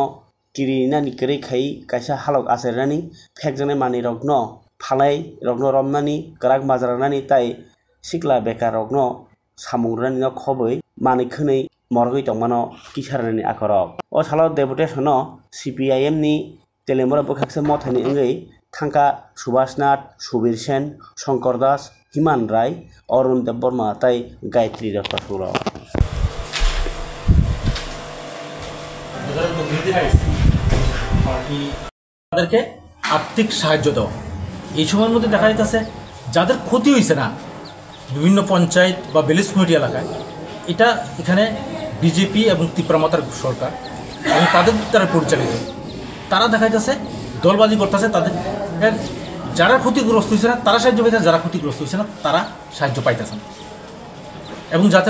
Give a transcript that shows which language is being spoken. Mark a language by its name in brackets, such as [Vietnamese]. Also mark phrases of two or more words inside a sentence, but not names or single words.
[Kok Borok] किरिनानि केरै खाई कायसा हालक आसारनानि फेकजने मानि रकनो फालाय रकनो रमनानि गराग माजरानानि ताई सिक्ला बेकार रकनो सामुंग्रानि न खबै मानि खनै मरगै दंमानो किसारनानि आखरक ओ सालाव डेपुटेशनो CPIM नि तेलियामुरा बखाक्से मथानि अंगै थांका सुभाषनाथ सुबीर सेन शंकर दास हिमान राय अरुण देव बर्मा ताई गायत्री रक्तसुर [Bangla] তাদেরকে আর্থিক সাহায্য দেওয়া এই সময়ের মধ্যে দেখা যাচ্ছে যাদের ক্ষতি হয়েছে না বিভিন্ন পঞ্চায়েত বা ভিলেজ কমিটি এলাকায় এটা এখানে বিজেপি এবং ত্রিপুরামাতার সরকার এবং তাদের দ্বারা পরিচালিত তারা দেখা যাচ্ছে দলবাজি করতেছে তাদের যারা ক্ষতিগ্রস্ত হয়েছে না তারা সাহায্য পাইতেছে যারা ক্ষতিগ্রস্ত হয়েছে না তারা সাহায্য পাইতেছে না এবং যাতে